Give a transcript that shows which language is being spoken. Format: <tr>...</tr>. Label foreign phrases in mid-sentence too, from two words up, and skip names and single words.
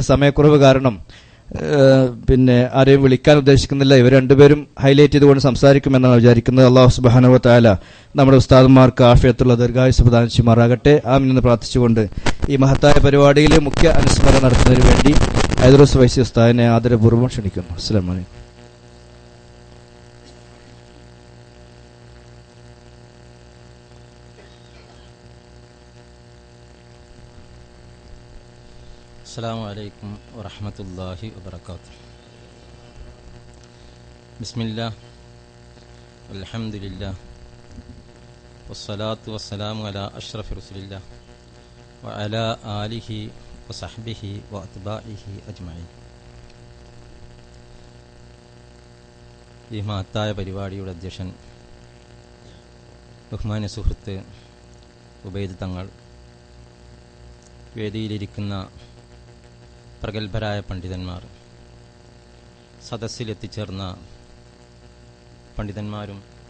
<ml>സമയക്കുറവ് കാരണം ആരെയും വിളിക്കാൻ ഉദ്ദേശിക്കുന്നില്ല. ഇവർ രണ്ടുപേരും ഹൈലൈറ്റ് ചെയ്തുകൊണ്ട് സംസാരിക്കുമെന്നാണ് വിചാരിക്കുന്നത്.</ml> <ar>الله سبحانه وتعالى</ar> <ml>നമ്മുടെ ഉസ്താദുമാർക്ക് ആഫിയത്തുള്ള ദീർഘായുസ്സ് പ്രദാനം ചെയ്യുമാറാകട്ടെ. ആമീൻ എന്ന് പ്രാർത്ഥിച്ചുകൊണ്ട് ഈ മഹത്തായ പരിപാടിയിൽ മുഖ്യ അനുസ്മരണം നടത്തുന്നതിന് വേണ്ടി ഐദ്രൂസ് ഫൈസി ഉസ്താദിനെ ആദരപൂർവ്വം ക്ഷണിക്കുന്നു.</ml> <ar>السلام عليكم. السلام عليكم ورحمة الله وبركاته. بسم الله والحمد لله والصلاة والسلام على أشرف رسول الله وعلى آله وصحبه وأتباعه أجمعين.</ar> <ml>ഈ മഹത്തായ പരിപാടിയുടെ അധ്യക്ഷൻ ബഹുമാന്യ സുഹൃത്ത് ഉബൈദ് തങ്ങൾ, വേദിയിലിരിക്കുന്ന പ്രഗത്ഭരായ പണ്ഡിതന്മാർ, സദസ്സിലെത്തിച്ചേർന്ന പണ്ഡിതന്മാരും</ml>